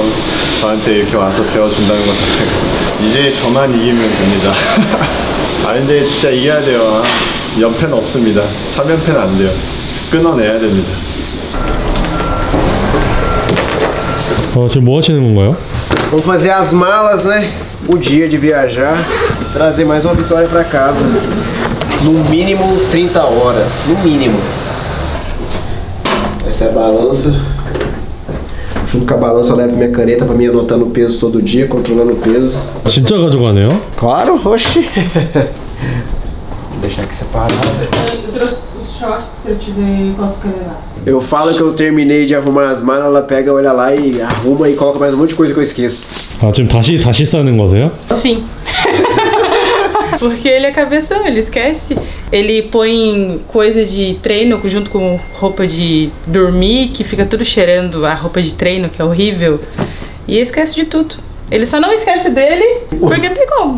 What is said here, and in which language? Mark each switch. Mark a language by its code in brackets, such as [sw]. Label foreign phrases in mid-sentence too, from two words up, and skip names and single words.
[ko] 저한테 이렇게 와서 배워준다는 것 자체가. 이제 저만 이기면 됩니다. 근데 진짜 이겨야 돼요. 연패는 없습니다. 3연패는 안 돼요. 끊어내야 됩니다. 지금 뭐 하시는 건가요? [pt] Vamos fazer as malas, né? O dia de viajar, trazer mais uma vitória pra casa. No mínimo 30 horas, no mínimo. Essa é a balança. Junto com a balança eu levo minha caneta pra mim anotando o peso todo dia, controlando o peso. [ko] 진짜 가져가네요? [pt] Claro, oxi. Vou deixar aqui separado. Eu trouxe os shorts pra te ver quanto quer levar. Eu falo que eu terminei de arrumar as malas, ela pega, olha lá e arruma e coloca mais um monte de coisa que eu esqueço. [ko] 지금 다시 싸는 거세요? [pt] Sim. Porque ele é cabeção, ele esquece. Ele põe coisa de treino junto com roupa de dormir, que fica tudo cheirando a roupa de treino, que é horrível. E esquece de tudo. Ele só não esquece dele, porque não tem como.